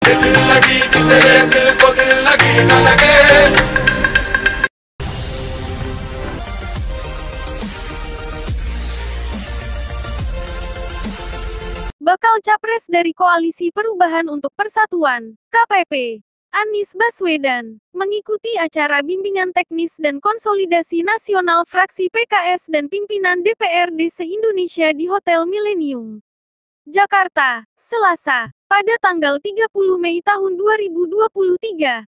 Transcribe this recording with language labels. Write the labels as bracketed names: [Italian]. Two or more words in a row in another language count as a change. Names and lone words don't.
[Hindi] दिल लगी कि तेरे दिल को दिल लगी न लगे. [Indonesian] Bakal capres dari Koalisi Perubahan untuk Persatuan, KPP, Anies Baswedan, mengikuti acara bimbingan teknis dan konsolidasi nasional fraksi PKS dan pimpinan DPRD se-Indonesia di Hotel Millennium, Jakarta, Selasa, pada tanggal 30 Mei tahun 2023.